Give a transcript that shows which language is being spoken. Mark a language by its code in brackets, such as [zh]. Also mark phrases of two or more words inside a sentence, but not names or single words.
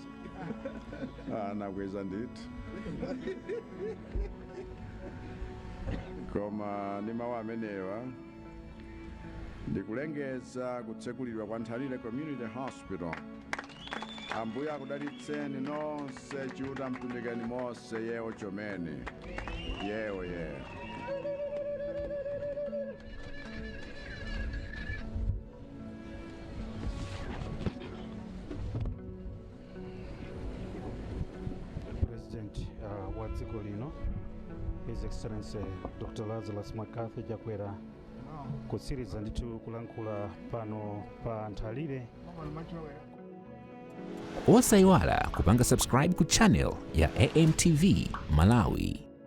[ny] Nakweza ndithu. Koma ni mawu amenewa ndikulengeza kutsekulidwa kwa Nthalire Community Hospital. Ambuye akudalitseni nonse [tum] chiuta mtumikeni monse yewo chomene yewo yewo. [ny] President wa dziko lino [en] His Excellency Dr. [ny] Lazarus Makathi chakwera kutsiriza ndithu kulankhula pano pa Nthalire. Osayiwala kupanga subscribe ku channel ya AMTV Malawi.